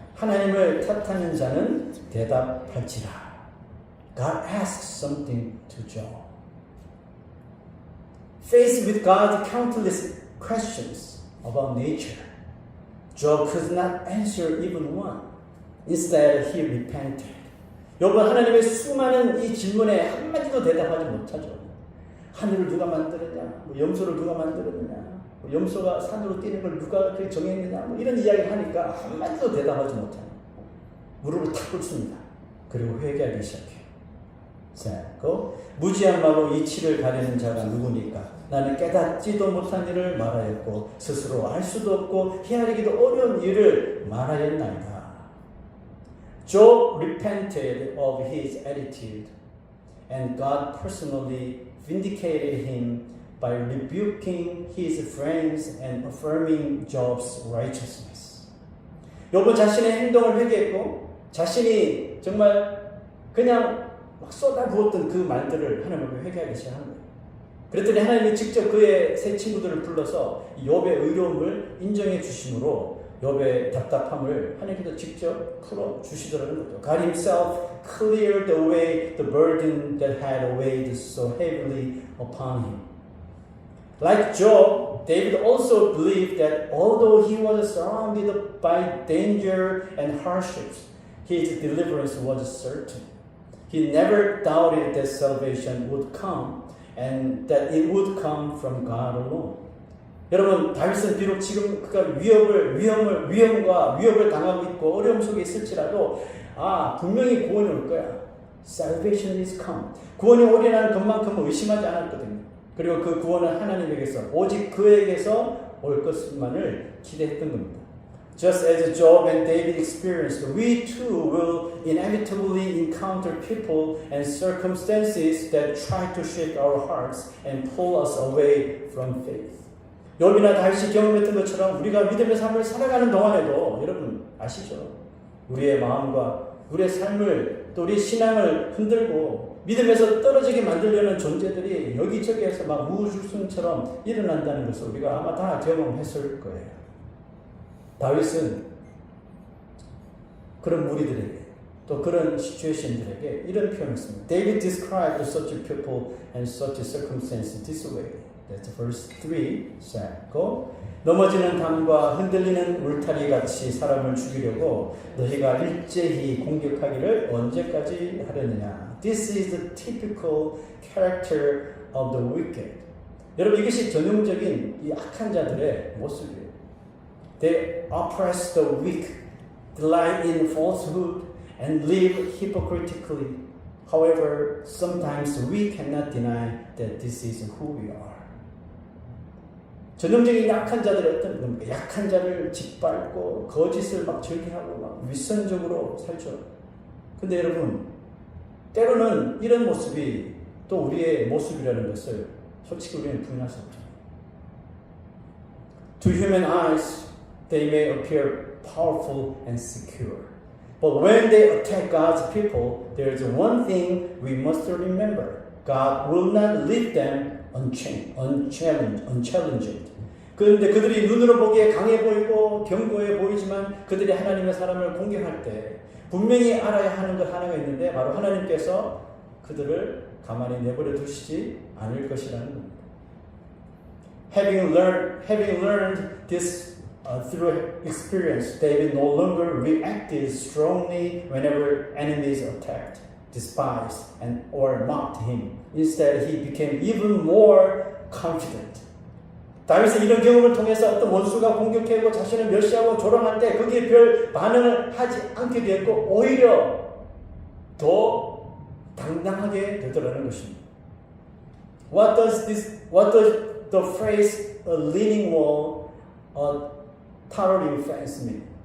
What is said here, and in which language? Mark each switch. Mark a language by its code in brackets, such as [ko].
[ko] 하나님을 탓하는 자는 대답할지라. [en] God asks something to Job. Faced with God's countless questions about nature, Job could not answer even one. Instead, he repented. [ko] 욥은 하나님의 수많은 이 질문에 한마디도 대답하지 못하죠. 하늘을 누가 만들었냐? 염소를 누가 만들었느냐? 염소가 산으로 뛰는 걸 누가 그렇게 정했느냐? 이런 이야기를 하니까 한마디도 대답하지 못하는 무릎을 탁 꿇습니다. 그리고 회개하기 시작해요. 자, 무지한 말로 이치를 가리는 자가 누구니까? 나는 깨닫지도 못한 일을 말하였고 스스로 알 수도 없고 헤아리기도 어려운 일을 말하였나이다. [en] Job repented of his attitude, and God personally vindicated him by rebuking his friends and affirming Job's righteousness. [ko] 욥은 자신의 행동을 회개했고 자신이 정말 그냥 막 쏟아부었던 그 말들을 하나님 앞에 회개하기 시작한 거예요. 그랬더니 하나님이 직접 그의 세 친구들을 불러서 욥의 의로움을 인정해 주심으로 욥의 답답함을 하나님께서 직접 풀어 주시더라는 거죠. [en] God Himself cleared away the burden that had weighed so heavily upon him. Like Job, David also believed that although he was surrounded by danger and hardships, his deliverance was certain. He never doubted that salvation would come and that it would come from God alone. [ko] 여러분, 다윗은 비록 지금 그가 위험과 위협을 당하고 있고 어려움 속에 있을지라도 분명히 구원이 올 거야. [en] Salvation is come. [ko] 구원이 오리라는 것만큼은 의심하지 않았거든요. 그리고 그 구원은 하나님에게서 오직 그에게서 올 것만을 기대했던 겁니다. [en] Just as Job and David experienced, we too will inevitably encounter people and circumstances that try to shake our hearts and pull us away from faith. [ko] 욥이나 다윗이 경험했던 것처럼 우리가 믿음의 삶을 살아가는 동안에도 여러분 아시죠? 우리의 마음과 우리의 삶을 또 우리의 신앙을 흔들고 믿음에서 떨어지게 만들려는 존재들이 여기저기에서 막 우주순처럼 일어난다는 것을 우리가 아마 다 경험했을 거예요. 다윗은 그런 무리들에게 또 그런 시츄에이션들에게 이런 표현을 했습니다. [en] David described such people and such circumstances this way. That's verse 3. [ko] 자, 넘어지는 담과 흔들리는 울타리 같이 사람을 죽이려고 너희가 일제히 공격하기를 언제까지 하려느냐. [en] This is the typical character of the wicked. [ko] 여러분 이것이 전형적인 이 악한 자들의 모습이에요. [en] They oppress the weak, delight in falsehood, and live hypocritically. However, sometimes we cannot deny that this is who we are. [ko] 전형적인 약한 자들의 어떤 겁니까? 약한 자를 짓밟고 거짓을 막 즐기하고 막 윗선적으로 살죠. 근데 여러분 때로는 이런 모습이 또 우리의 모습이라는 것을 솔직히 우리는 부인할 수 없죠. [en] To human eyes, they may appear powerful and secure. But when they attack God's people, there is one thing we must remember. God will not leave them unchallenged. [ko] 그런데 그들이 눈으로 보기에 강해 보이고 견고해 보이지만 그들이 하나님의 사람을 공격할 때 분명히 알아야 하는 것 하나가 있는데 바로 하나님께서 그들을 가만히 내버려 두시지 않을 것이라는 겁니다. [en] Having learned this through experience, David no longer reacted strongly whenever enemies attacked, despised, or mocked him. Instead, he became even more confident. [ko] 다윗은 이런 경험을 통해서 어떤 원수가 공격하고 자신을 멸시하고 조롱할 때 거기에 별 반응을 하지 않게 되었고 오히려 더 당당하게 되더라는 것입니다. [en] What does the phrase a leaning wall, a towering fence mean?